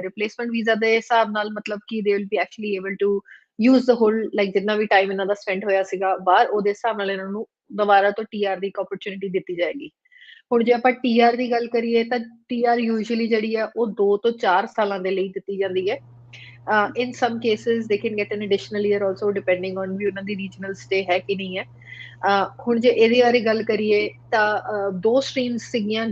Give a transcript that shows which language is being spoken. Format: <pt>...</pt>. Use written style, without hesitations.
<pa>Replacement visa ਦੇ ਹਿਸਾਬ ਨਾਲ ਮਤਲਬ ਕਿ</pa> <en>they will be actually able to use the whole</en> <pa>like ਜਿੰਨਾ ਵੀ ਟਾਈਮ ਇਹਨਾਂ ਦਾ ਸਪੈਂਡ ਹੋਇਆ ਸੀਗਾ ਬਾਹਰ ਉਹਦੇ ਹਿਸਾਬ ਨਾਲ ਇਹਨਾਂ ਨੂੰ ਦੁਬਾਰਾ ਤੋਂ TR ਦੀ ਇੱਕ ਓਪਰਚੁਨਿਟੀ ਦਿੱਤੀ ਜਾਏਗੀ। ਹੁਣ ਜੇ ਆਪਾਂ TR ਦੀ ਗੱਲ ਕਰੀਏ ਤਾਂ TR ਯੂਜੂਅਲੀ ਜਿਹੜੀ ਹੈ ਉਹ 2 ਤੋਂ 4 ਸਾਲਾਂ ਦੇ ਲਈ ਦਿੱਤੀ ਜਾਂਦੀ ਹੈ।</pa> <en>in some cases they can get an additional year also depending on</en> <pa>ਵੀ ਉਹਨਾਂ ਦੀ ਰੀਜਨਲ ਸਟੇ ਹੈ ਕਿ ਨਹੀਂ ਹੈ। ਹੁਣ ਜੇ ਇਹਦੇ ਬਾਰੇ ਗੱਲ ਕਰੀਏ ਤਾਂ 2 ਸਟਰੀਮਸ ਸੀਗੀਆਂ।</pa>